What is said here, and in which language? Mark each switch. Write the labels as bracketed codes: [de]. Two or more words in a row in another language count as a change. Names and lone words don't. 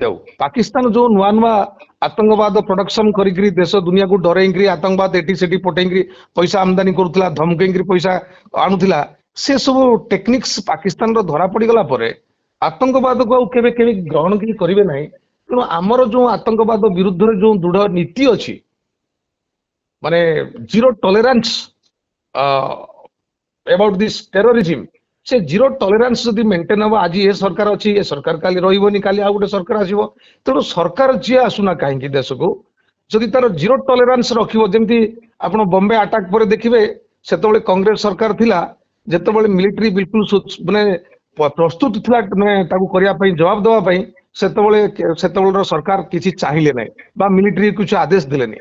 [or] ଆଉ ପାକିସ୍ତାନ ଯୋଉ ନୂଆ ନୂଆ ଆତଙ୍କବାଦ ପ୍ରଡକ୍ସନ କରିକିରି ଦେଶ ଦୁନିଆକୁ ଡରେଇକିରି ଆତଙ୍କବାଦ ଏଠି ସେଠି ପଠେଇକିରି ପଇସା ଆମଦାନୀ କରୁଥିଲା, ଧମକେଇକିରି ପଇସା ଆଣୁଥିଲା, ସେ ସବୁ ଟେକ୍ନିକ୍ସ ପାକିସ୍ତାନର ଧରା ପଡିଗଲା ପରେ ଆତଙ୍କବାଦକୁ ଆଉ କେବେ କେବେ ଗ୍ରହଣ କିଛି କରିବେ ନାହିଁ। ତେଣୁ ଆମର ଯୋଉ ଆତଙ୍କବାଦ ବିରୁଦ୍ଧରେ ଯୋଉ ଦୃଢ ନୀତି ଅଛି, ମାନେ [en] zero tolerance about this terrorism, [or] ସେ [en] zero tolerance [or] ଯଦି ମେଣ୍ଟେନ ହବ, ଆଜି ଏ ସରକାର ଅଛି, ଏ ସରକାର କାଲି ରହିବନି, କାଲି ଆଉ ଗୋଟେ ସରକାର ଆସିବ। ତେଣୁ ସରକାର ଯିଏ ଆସୁନା କାହିଁକି ଦେଶକୁ ଯଦି ତାର [en] zero tolerance [or] ରଖିବ, ଯେମିତି ଆପଣ ବମ୍ବେ ଆଟାକ ପରେ ଦେଖିବେ ସେତେବେଳେ କଂଗ୍ରେସ ସରକାର ଥିଲା, ଯେତେବେଳେ ମିଲିଟାରୀ ବିଲକୁଲ ମାନେ ପ୍ରସ୍ତୁତ ଥିଲା ମାନେ ତାକୁ କରିବା ପାଇଁ, ଜବାବ ଦେବା ପାଇଁ, ସେତେବେଳର ସରକାର କିଛି ଚାହିଁଲେ ନାହିଁ ବା ମିଲିଟାରୀ କିଛି ଆଦେଶ ଦେଲେନି।